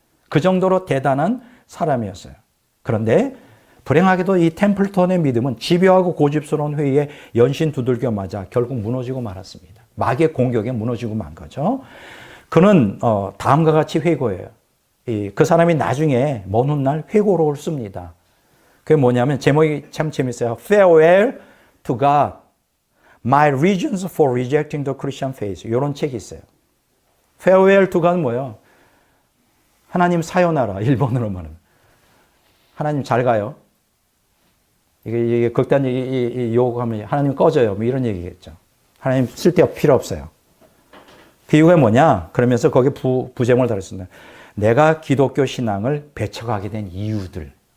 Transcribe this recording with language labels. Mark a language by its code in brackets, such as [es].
[ko] 그 정도로 대단한 사람이었어요. 그런데 불행하게도 이 템플턴의 믿음은 집요하고 고집스러운 회의에 연신 두들겨 맞아 결국 무너지고 말았습니다. 마귀의 공격에 무너지고 만 거죠. 그는 다음과 같이 회고해요. 그 사람이 나중에 먼 훗날 회고록을 씁니다. 그게 뭐냐면 제목이 참 재밌어요. [en] Farewell to God, My Reasons for Rejecting the Christian Faith. [ko] 이런 책이 있어요. Farewell to God는 뭐예요? 하나님 사요나라, 일본어로만은. 하나님 잘 가요. 이게 극단 얘기 요구하면 하나님 꺼져요. 뭐 이런 얘기겠죠. 하나님 쓸데없 필요 없어요. 그 이유가 뭐냐? 그러면서 거기에 부제목을 달았습니다. 내가 기독교 신앙을 배척하게 된 이유들.